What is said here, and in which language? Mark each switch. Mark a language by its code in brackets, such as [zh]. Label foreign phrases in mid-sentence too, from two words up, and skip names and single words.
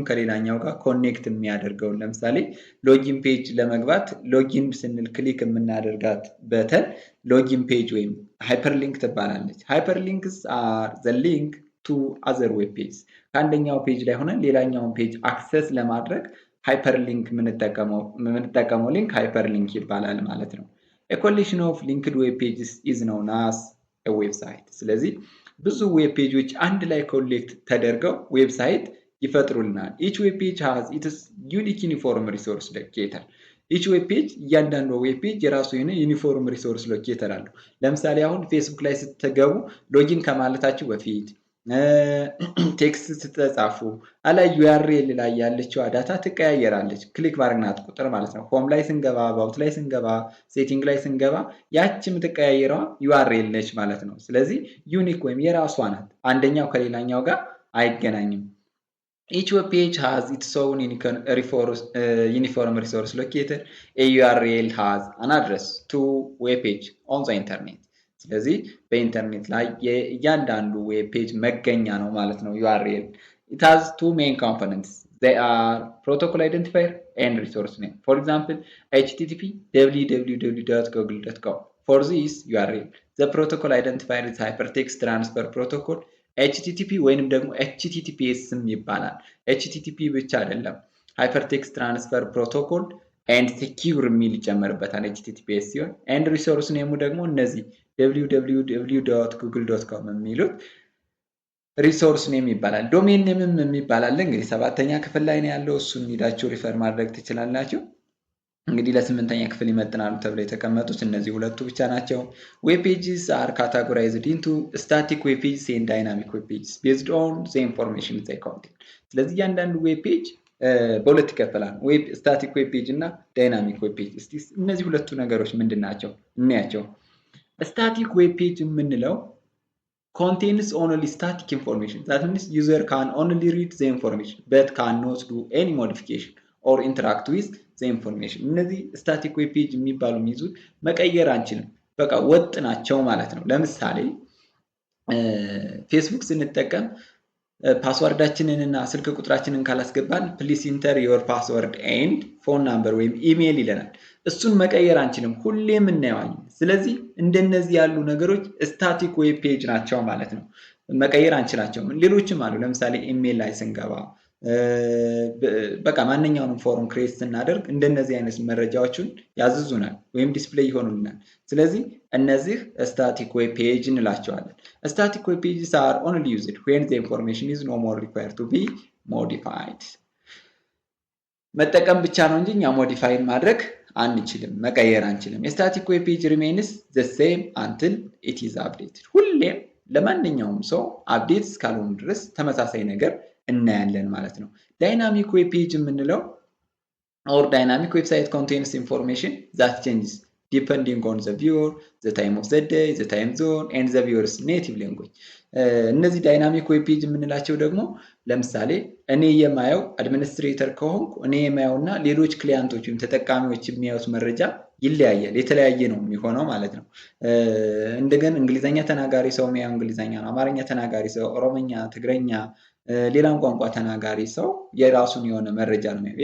[am] ከሌላኛው ጋር ኮኔክት የሚያደርገውን። ለምሳሌ [en] login page [am] ለመግባት ሎጊን ስንል ክሊክ የምናደርጋት [en] button login page [am] ወይም [en] hyper link [am] ትባላለች። [en] hyper links are the link to other web page። [am] ከአንደኛው ፔጅ ላይ ሆነን ሌላኛውን ፔጅ አክሰስ ለማድረግ [en] hyper link [am] የምንጠቀመው [en] link hyper [am] ሊንክ ይባላል ማለት ነው። [en] A collection of linked web pages is known as a website። [am] ስለዚህ ብዙ [en] web pages [am] አንድ ላይ ኮሌክት ተደርገው ዌብሳይት ይፈጥሩልናል። [en] each web page has its unique uniform resource locator። each web page [am] እያንዳንዱ [en] web page [am] የራሱ የሆነ [en] uniform resource locator [am] አለው። ለምሳሌ አሁን ፌስቡክ ላይ ስትገቡ ሎጊን ከማለታችሁ በፊት ቴክስት ስትጻፉ አላይ ዩአርኤል ላይ ያለችው ዳታ ትቀያየራለች። ክሊክ ባርግናት ቁጥር ማለት ነው። ሆም ላይ ስንገባ፣ አባውት ላይ ስንገባ፣ ሴቲንግ ላይ ስንገባ ያቺ የምትቀያየረዋ ዩአርኤል ነች ማለት ነው። ስለዚህ ዩኒክ ወይም የራሷ ናት። አንደኛው ከሌላኛው ጋር አይገናኝም። [en] each web page has its own uniform resource locator. A URL has an address to web page on the internet። [am] ስለዚህ በኢንተርኔት ላይ የእያንዳንዱ ዌብ ፔጅ መገኛ ነው ማለት ነው ዩአርኤል። [en] it has two main components. they are protocol identifier and resource name. for example http www.google.com. for this URL the protocol identifier is hypertext transfer protocol http [am] ወይንም ደግሞ [en] https ይባላል። http [am] ብቻ አይደለም፣ [en] hypertext transfer protocol and secure [am] የሚል ይጨመርበታል [en] https ሲሆን and resource name [am] ደግሞ እነዚህ [en] www.google.com የሚሉት resource name [am] ይባላል። [en] domain name [am] የሚባላል እንግዲህ 7ኛ ክፍል ላይ ነው ያለው። እሱን ሄዳችሁ ሪፈር ማድረግ ትችላላችሁ። እንግዲህ ለ8ኛ ክፍል ይመጥናሉ ተብለው የተቀመጡት እነዚህ ሁለቱ ብቻ ናቸው። [en] web pages are categorized into static web pages and dynamic web pages based on the information they contain። [am] ስለዚህ እያንዳንዱ [en] web page [am] በሁለት ይከፈላል፣ [en] web static web page [am] እና [en] dynamic web page። [am] እስቲ እነዚህ ሁለቱ ነገሮች ምንድን ናቸው እናያቸው። [en] static web page [am] የምንለው [en] contains only static information. That means user can only read the information but cannot do any modification or interact with the information. [am] እነዚህ [en] static web page [am] የሚባሉ የሚይዙት መቀየር አንችልም። በቃ ወጥ ናቸው ማለት ነው። ለምሳሌ ፌስቡክ ስንጠቀም ፓስወርዳችንን እና ስልክ ቁጥራችንን ካላስገባን [en] please enter your password and phone number [am] ወይም ኢሜይል ይለናል። እሱን መቀየር አንችልም፣ ሁሌም እናየዋለን። ስለዚህ እንደነዚህ ያሉ ነገሮች [en] static web page [am] ናቸው ማለት ነው። መቀየር አንችላቸውም። ሌሎችም አሉ። ለምሳሌ ኢሜይል ላይ ስንገባ በቃ ማንኛውንም [en] form create [am] ስናደርግ እንደነዚህ አይነት መረጃዎችን ያዝዙናል ወይም ዲስፕሌይ ይሆኑልናል። ስለዚህ እነዚህ [en] static web page [am] እንላቸዋለን። [en] static web pages are only used when the information is no more required to be modified። [am] መጠቀም ብቻ ነው እንጂ እኛ ሞዲፋይ ማድረግ አንችልም፣ መቀየር አንችልም። [en] static web page remains the same until it is updated። [am] ሁሌም ለማንኛውም ሰው አፕዴት እስካልሆኑ ድረስ ተመሳሳይ ነገር እናያለን ማለት ነው። [en] dynamic web page [am] የምንለው [en] or dynamic website contains information that changes depending on the viewer, the time of the day, the time zone and the viewer's native language። [am] እነዚህ ዳይናሚክ ዌብ ፔጅ የምንላቸው ደግሞ ለምሳሌ እኔ የማየው አድሚኒስትሬተር ከሆንኩ እኔ የማየውና ሌሎች ክሊያንቶች ወይም ተጠቃሚዎች የሚያዩት መረጃ ይለያያል፣ የተለያየ ነው የሚሆነው ማለት ነው። እንደገና እንግሊዘኛ ተናጋሪ ሰው የሚያየው እንግሊዘኛ ነው። አማርኛ ተናጋሪ ሰው ኦሮሞኛ፣ ትግረኛ፣ ሌላም ቋንቋ ተናጋሪ ሰው የራሱን የሆነ መረጃ ነው የሚያየው፣